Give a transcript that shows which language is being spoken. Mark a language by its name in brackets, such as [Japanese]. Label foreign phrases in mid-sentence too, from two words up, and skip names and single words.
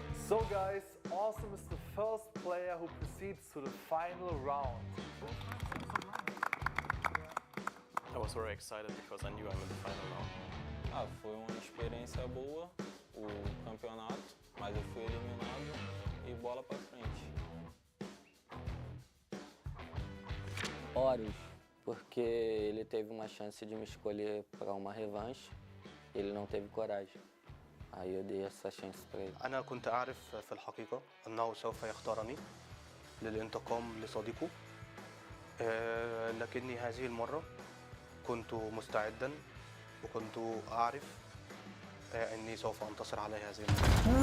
[English] So guys, Awesome is the first player who proceeds to the final round. I was very excited because I knew I'm in the final now. [Portuguese] Foi uma experiência boa o campeonato, mas eu fui eliminado e bola pra frente. Horus, porque ele teve uma chance de me escolher para uma revanche, ele não teve coragem. Aí eu dei essa chance para ele. [Arabic] أنا كنت أعرف في الحقيقة أنه سوف يختارني للانتقام لصديقه، لكني هذه المرة كنت مستعدا وكنت أعرف أني سوف أنتصر عليه هذه المرة.